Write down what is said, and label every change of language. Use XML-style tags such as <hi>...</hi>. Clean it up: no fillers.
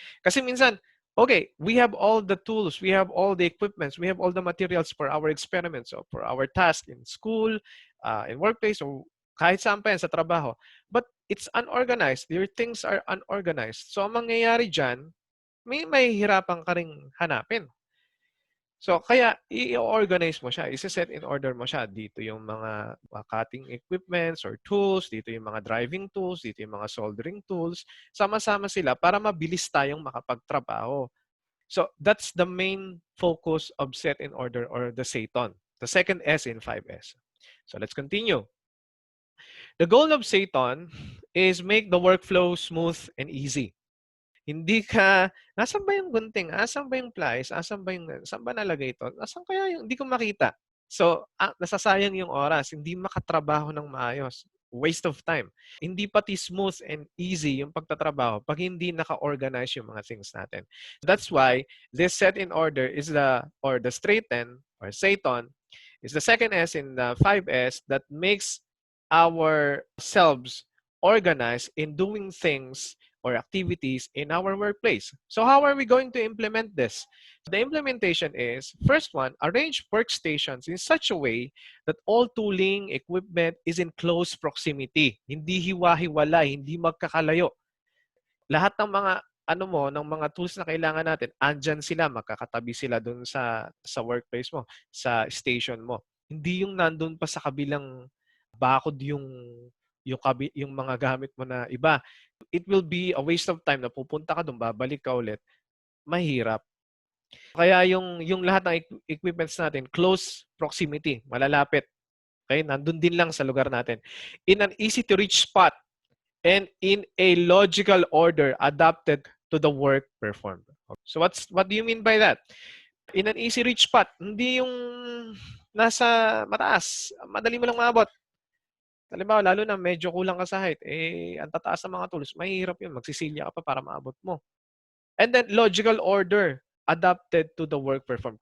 <tl>Kasi minsan,</tl> <en>okay, we have all the tools, we have all the equipments, we have all the materials for our experiments, or for our task in school, in workplace,</en> <tl>or kahit saan pa yan sa trabaho.</tl> <en>But it's unorganized. Your things are unorganized.</en> <tl>So, ang mangyayari dyan, may mahihirapan ka ring hanapin. So, kaya i-organize mo siya. Isa-set in order mo siya. Dito yung mga cutting equipments or tools. Dito yung mga driving tools. Dito yung mga soldering tools. Sama-sama sila para mabilis tayong makapagtrabaho.</tl> <en>So, that's the main focus of set in order or the seiton. The second S in 5S. So, let's continue. The goal of seiton is make the workflow smooth and easy.</en> <tl>Hindi ka, nasan ba yung gunting? Asan ba yung plies? Asan ba yung, saan ba nalagay ito? Asan kaya yung, hindi ko makita. So, nasasayang yung oras. Hindi makatrabaho ng maayos.</tl> <en>Waste of time.</en> <tl>Hindi pati</tl> <en>smooth and easy</en> <tl>yung pagtatrabaho pag hindi naka-organize yung mga things natin.</tl> <en>That's why this set in order is the straighten or seiton is the second S in the 5S that makes ourselves organized in doing things or activities in our workplace. So how are we going to implement this? The implementation is, first one, arrange workstations in such a way that all tooling, equipment is in close proximity.</en> <tl>Hindi hiwa-hiwalay, hindi magkakalayo. Lahat ng mga ng mga tools na kailangan natin, andyan sila, magkakatabi sila dun sa workplace mo, sa station mo. Hindi yung nandun pa sa kabilang bakod yung mga gamit mo na iba.</tl> <en>It will be a waste of time</en> <tl>na pupunta ka doon, babalik ka ulit. Mahirap. Kaya yung lahat ng equipments natin,</tl> <en>close proximity,</en> <tl>malalapit. Okay? Nandun din lang sa lugar natin.</tl> <en>In an easy-to-reach spot and in a logical order adapted to the work performed. So what do you mean by that? in an easy reach spot,</en> <tl>hindi yung nasa mataas, madali mo lang maabot. Halimbawa, lalo na medyo kulang ka sa height, ang tataas ng mga tools, mahirap yun, magsisilya ka pa para maabot mo.</tl> <en>And then, logical order adapted to the work performed.</en>